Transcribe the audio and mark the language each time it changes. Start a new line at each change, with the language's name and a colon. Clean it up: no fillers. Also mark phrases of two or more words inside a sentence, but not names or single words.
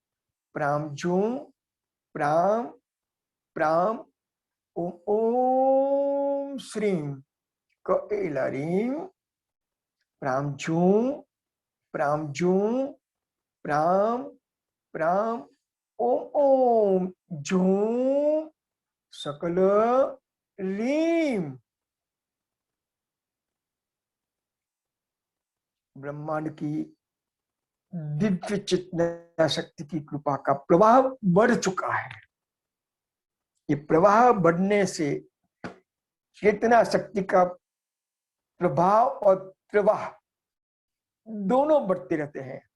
Sanskrit: प्राम प्राम ओम श्रीम कैलारीम प्राम झूम प्राम प्राम ओम झूम सकल रीम।
Hindi: ब्रह्मांड की दिव्य चेतना शक्ति की कृपा का प्रवाह बढ़ चुका है। ये प्रवाह बढ़ने से चेतना शक्ति का प्रभाव और प्रवाह दोनों बढ़ते रहते हैं।